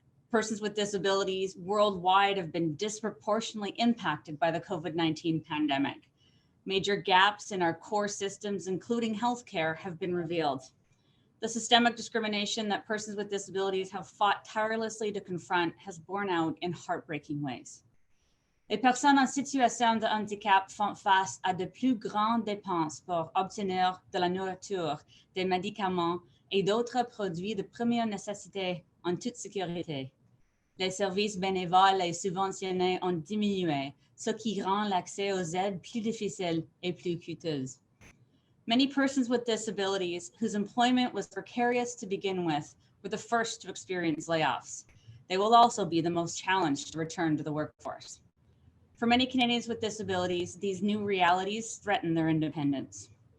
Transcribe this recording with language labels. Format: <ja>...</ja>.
<en>Persons with disabilities worldwide have been disproportionately impacted by the COVID-19 pandemic. Major gaps in our core systems, including healthcare, have been revealed. The systemic discrimination that persons with disabilities have fought tirelessly to confront has borne out in heartbreaking ways.</en> <fr>Les personnes en situation de handicap font face à de plus grandes dépenses pour obtenir de la nourriture, des médicaments et d'autres produits de première nécessité en toute sécurité. Les services bénévoles et subventionnés ont diminué, ce qui rend l'accès aux aides plus difficile et plus coûteuse.</fr> <en>Many persons with disabilities whose employment was precarious to begin with were the first to experience layoffs. They will also be the most challenged to return to the workforce. For many Canadians with disabilities, these new realities threaten their independence.</en>